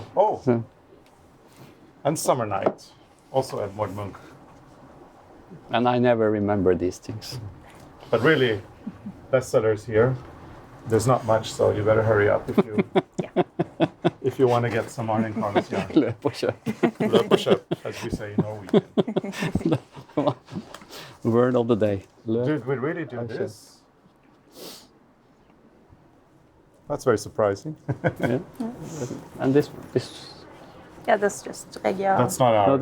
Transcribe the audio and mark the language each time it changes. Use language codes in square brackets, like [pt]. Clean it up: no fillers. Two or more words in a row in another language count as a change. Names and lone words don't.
[en] So, and Summer Night, also Edvard Munch. and I never remember these things. But really, bestsellers here. There's not much, so you better hurry up if you want to get some ARNE CARLOS yarn. [no] Løp og kjøp. Løp og kjøp, [en] as we say in Norwegian. Word of the day. Løp. Did we really do Okay. this? That's very surprising. Yeah. And this. Yeah, that's just egg yarn. That's not ours.